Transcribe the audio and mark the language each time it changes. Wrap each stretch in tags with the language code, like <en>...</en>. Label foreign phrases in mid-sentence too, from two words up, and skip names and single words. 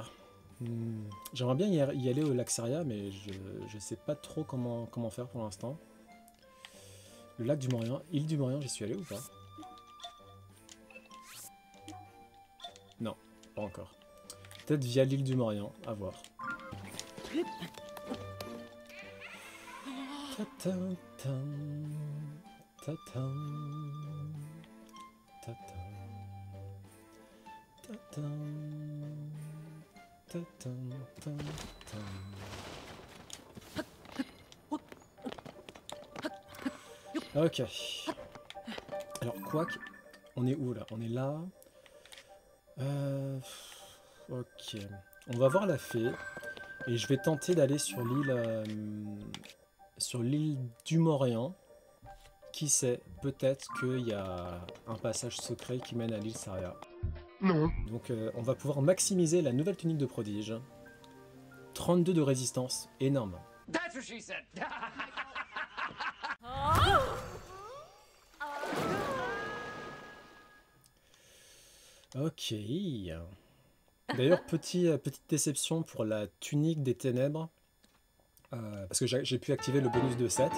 <fr>J'aimerais bien y aller au lac Saria, mais je sais pas trop comment faire pour l'instant. Le lac du Morien, île du Morien, j'y suis allé ou pas? Non, pas encore. Peut-être via l'île du Morien, à voir. Ta-tam, tam, ta-tam, ta-tam, ta-tam, ta-tam, ta-tam. Ok. Alors, quoique, on est où là? On est là. Ok. On va voir la fée. Et je vais tenter d'aller sur l'île du Morien. Qui sait, peut-être qu'il y a un passage secret qui mène à l'île Saria. Non. Donc on va pouvoir maximiser la nouvelle tunique de prodige. 32 de résistance, énorme.</fr> <en>That's what she said.</en> <fr>Ok. D'ailleurs, petite déception pour la tunique des ténèbres. Parce que j'ai pu activer le bonus de 7.</fr>